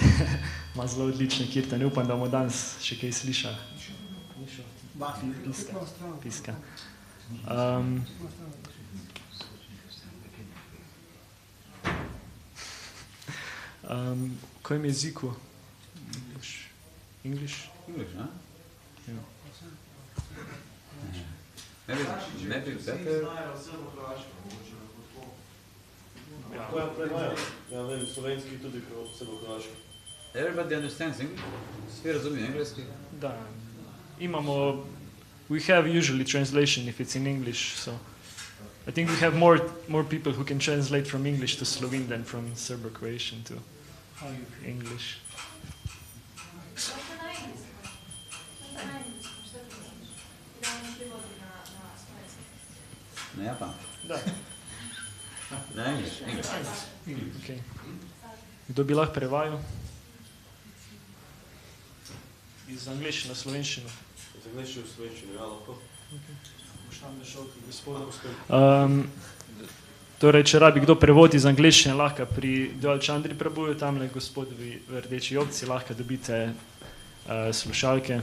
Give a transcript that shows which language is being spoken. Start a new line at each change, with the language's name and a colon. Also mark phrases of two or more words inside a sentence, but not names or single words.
Slovenian: Ima zelo odlične kirtane. Upam, da bomo danes še kaj slišali.
Croatian: Piska. V kojem jeziku?
English: English? English, huh? Yeah. Maybe better.
Slovenian: Ja vem, slovenski tudi srbohrvaški.
English: Everybody understands English?
Croatian: Svi razumijo engleski?
Slovenian: Da, imamo,
English: we have usually translation if it's in English, so I think we have more people who can translate from English to Slovene than from Serbo-Croatian to English.
Slovenian: Na Japan? Da. Na English? Okay. Kdo bi lahko prevajal? Iz angliščine na slovenščino. Iz angliščine v slovenščino, ja, lahko. Torej, če rabi kdo prevod iz angliščine, lahko pri Chandri Prabhuju, tamle gospodovi v rdeči jopci, lahko dobite slušalke.